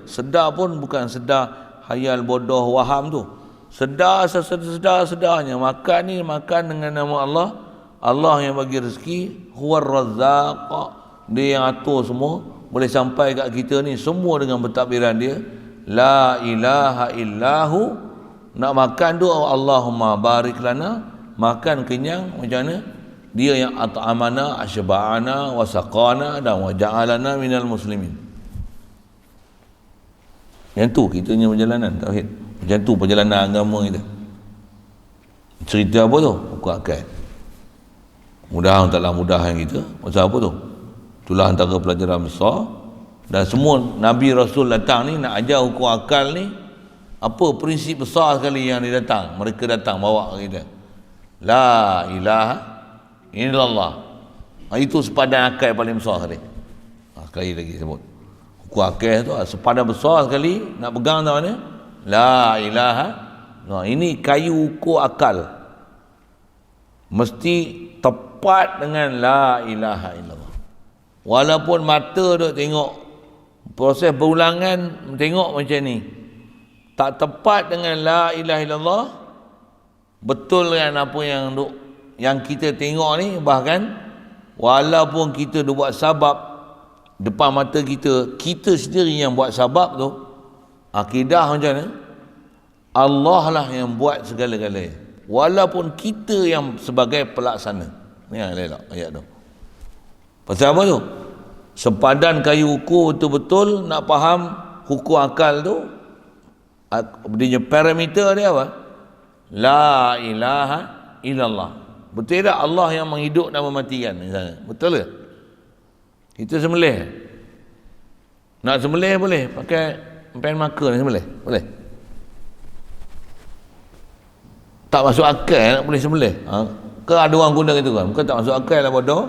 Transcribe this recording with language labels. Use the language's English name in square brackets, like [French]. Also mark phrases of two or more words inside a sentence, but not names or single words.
[Malay] Sedar pun bukan sedar hayal bodoh waham tu. Sedar-sedarnya makan ni makan dengan nama Allah. Allah yang bagi rezeki, [Arabic] huwar razzaq, [Malay] dia yang atur semua, boleh sampai kat kita ni semua dengan pentadbiran dia. [Arabic] La ilaha illahu. [Malay] Nak makan tu [Arabic] Allahumma barik lana, [Malay] makan kenyang macam mana? Dia yang [Arabic] at'amana, asyba'ana, wasaqana [Malay] dan [Arabic] waja'alana minal muslimin. [Malay] Yang tu kitanya perjalanan tauhid. Macam tu perjalanan agama kita. Cerita apa tu? Hukum akal. Mudah taklah mudahan kita. Pasal apa tu? Itulah antara pelajaran besar. Dan semua Nabi Rasul datang ni nak ajar hukum akal ni. Apa prinsip besar sekali yang dia datang? Mereka datang bawa kita. [Arabic] La ilaha illallah. [Malay] Itu sepadan akal paling besar sekali. Sekali lagi sebut. Hukum akal tu sepadan besar sekali. Nak pegang tahu mana? [Arabic] La ilaha. [Malay] Ini kayu ukur akal. Mesti tepat dengan [Arabic] la ilaha illallah. [Malay] Walaupun mata duk tengok proses berulangan, tengok macam ni, tak tepat dengan [Arabic] la ilaha illallah, [Malay] betul kan apa yang kita tengok ni. Bahkan walaupun kita duk buat sabab depan mata kita, kita sendiri yang buat sabab tu, akidah macam mana? Allah lah yang buat segala-galanya, walaupun kita yang sebagai pelaksana. Ni yang elok ayat tu. Pasal apa tu? Sepadan kayu ukur betul-betul nak faham hukum akal tu. Dia parameter dia apa? [Arabic] La ilaha illallah. [Malay] Betul tak Allah yang menghidup dan mematikan misalnya? Betul ke? Kita sembelih. Nak sembelih boleh pakai pen marker ni sembelih? Boleh? Tak masuk akal nak boleh sembelih. Ke ada orang guna gitu kan? Bukan tak masuk akal lah bodoh.